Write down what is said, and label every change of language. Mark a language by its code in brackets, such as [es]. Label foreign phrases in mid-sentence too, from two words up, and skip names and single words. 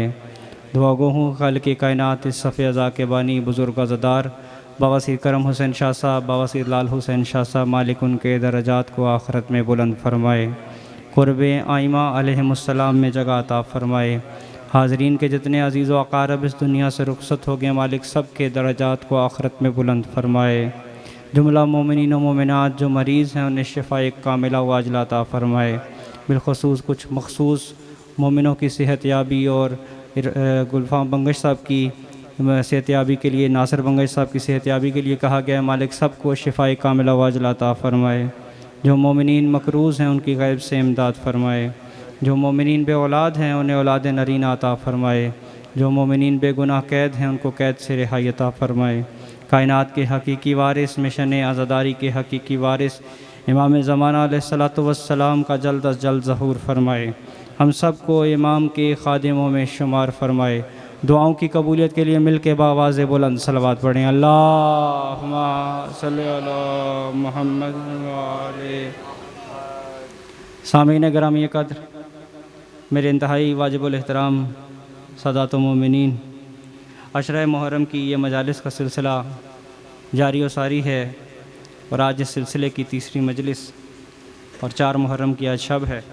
[hi] दुआ गो हूँ खालिक़ कायनात इस सफ़े अज़ा के बानी बुज़ुर्ग अज़ादार बावासीर करम हुसैन शाह साहब, बावासीर लाल हुसैन शाह साहब, मालिक उनके दरजात को आखिरत में बुलंद फ़रमाए, क़ुर्बे आइमा अलैहिमुस्सलाम में जगह अता फ़रमाए। हाज़रीन के जितने अज़ीज़ व अक़ारब इस दुनिया से रुख़सत हो गए, मालिक सब के दरजात को आखिरत में बुलंद फ़रमाए। जुमला मोमिनीन व मोमिनात जो मरीज़ हैं उन्हें शिफ़ाए कामिला व आजिला अता फ़रमाए। बिलख़ुसूस कुछ मख़सूस मोमिनों की सेहत याबी और गुलफ़ाम बंगश साहब की सेहत याबी के लिए, नासिर बंगश साहब की सेहत याबी के लिए कहा गया, मालिक सबको शिफ़ाए कामिला व आजिला अता फ़रमाए। जो मोमिनीन मकरूज़ हैं उनकी गैब से इमदाद फ़रमाए। जो मोमिनीन बे औलाद हैं उन्हें औलाद नरीना अता फ़रमाए। जो मोमिनीन बेगुनाह कैद हैं उनको कैद से रिहाई अता फ़रमाए। कायनात के हकीकी वारिस, मिशन आज़ादारी के हकीकी वारिस इमाम ज़माना अलैहिस्सलातु वस्सलाम का जल्द अज़ जल्द ज़हूर फ़रमाए। हम सब को इमाम के खादिमों में शुमार फरमाए। दुआओं की कबूलियत के लिए मिल के बावाज़ बुलंद सलवात पढ़ें। [ar] اللهم صل على محمد وآل. [hi] सामीन गिरामी क़द्र, मेरे इंतहाई वाजिबुल एहतराम सादातुल मोमिनीन, अशरा मुहर्रम की ये मजालिस का सिलसिला जारी व सारी है और आज इस सिलसिले की तीसरी मजलिस और 4 मुहर्रम की आज शब है।